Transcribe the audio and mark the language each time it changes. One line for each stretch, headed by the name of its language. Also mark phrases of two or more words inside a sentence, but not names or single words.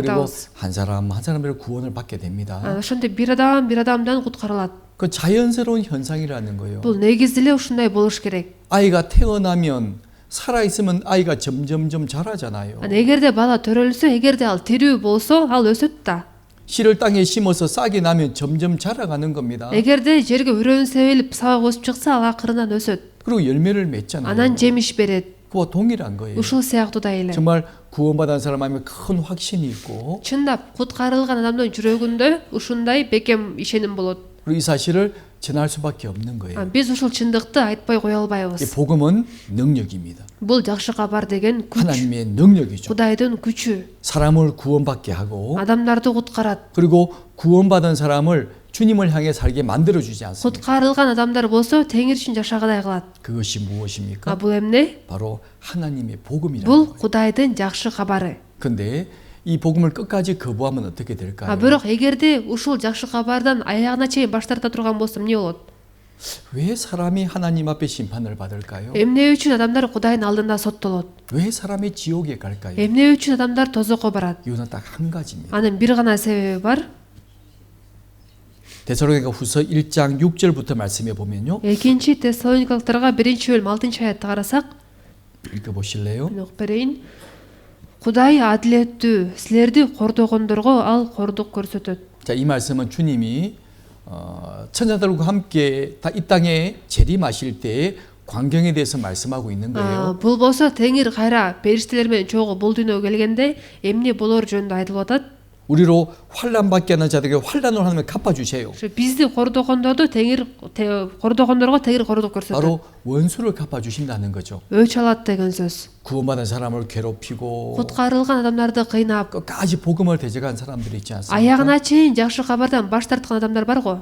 Korean: 그리고
Kyrgyz: айтабыз.
Korean: 한 사람들 구원을 받게 됩니다.
Kyrgyz: Ошондой бир адамдан куткарылат.
Korean: 그 자연스러운 현상이라는 거예요.
Kyrgyz: Бул негизи эле ушундай болуш керек.
Korean: 아이가 태어나면 살아 있으면 아이가 점점점 자라잖아요.
Kyrgyz: эгерде бала төрөлсө, эгерде ал тирүү болсо, ал өсөт да.
Korean: 씨를 땅에 심어서 싹이 나면 점점 자라가는 겁니다.
Kyrgyz: эгерде жерге өрөөн себилип сабак өсүп чыкса, ал акырынан өсөт.
Korean: 그리고 열매를 맺잖아요.
Kyrgyz: Анан жемиш берет.
Korean: 그와 동일한 거예요.
Kyrgyz: Ушул сыяктуу да эле.
Korean: 정말 구원받은 사람 하면 큰 확신이 있고
Kyrgyz: Чындап куткарылган адамдын жүрөгүндө ушундай бекем ишеним болот.
Korean: 그리고 이 사실을 전할 수밖에 없는 거예요.
Kyrgyz: Биз ушул чындыкты айтпай кое
Korean: 이
Kyrgyz: албайбыз.
Korean: 복음은 능력입니다.
Kyrgyz: Бул жакшы кабар деген күч,
Korean: 하나님의 능력이죠.
Kyrgyz: Кудайдын күчү.
Korean: 사람을 구원받게 하고
Kyrgyz: Адамдарды куткарат.
Korean: 그리고 구원받은 사람을 주님을 향해 살게 만들어주지 않습니다.
Kyrgyz: Куткарылган адамдар болсо теңир үчүн жашагыдай кылат.
Korean: 그것이 무엇입니까?
Kyrgyz: Бул эмне?
Korean: 바로 하나님의 복음이라는
Kyrgyz: Бул
Korean: 거예요.
Kyrgyz: Кудайдын жакшы кабары.
Korean: 근데 이 복음을 끝까지 거부하면 어떻게 될까요?
Kyrgyz: Бирок эгерде ушул жакшы кабардан аягына чейин баш тарта турган болсо эмне болот?
Korean: 왜 사람이 하나님 앞에 심판을 받을까요?
Kyrgyz: Эмне үчүн адамдар Кудайдын алдында соттолот?
Korean: 왜 사람이 지옥에 갈까요?
Kyrgyz: Эмне үчүн адамдар тозокко барат?
Korean: 이유는 딱 한 가지입니다.
Kyrgyz: Анын бир гана себеби бар.
Korean: 데살로니가 후서 1장 6절부터 말씀해 보면요.
Kyrgyz: Экинчи Тессалоникалыктарга 1-бөлүм 6-аятты карасак,
Korean: 읽어보실래요?
Kyrgyz: мен окуп берейин. Кудай адилеттүү, силерди кордогондорго ал кордук көрсөтөт.
Korean: 자, 이 말씀은 주님이 천사들과 함께 이 땅에 재림하실 때 광경에 대해서 말씀하고 있는 거예요.
Kyrgyz: Бул болсо теңир кайра периштелер менен чогуу бул дүйнөгө келгенде эмне болор жөнүндө айтылып атат.
Korean: 우리로 환난 받게 하는 자들에게 환난을 하나님 갚아 주세요.
Kyrgyz: Бизди кордогондорду кордогондорго теңир кордук көрсөтөт.
Korean: 바로 원수를 갚아 주신다는 거죠.
Kyrgyz: Өч алат деген сөз.
Korean: 구원받은 사람을 괴롭히고
Kyrgyz: Куткарылган адамдарды кыйнап,
Korean: 끝까지 복음을 대적한 사람들이 있지 않습니까?
Kyrgyz: аягына чейин жакшы кабардан баш тарткан адамдар бар го.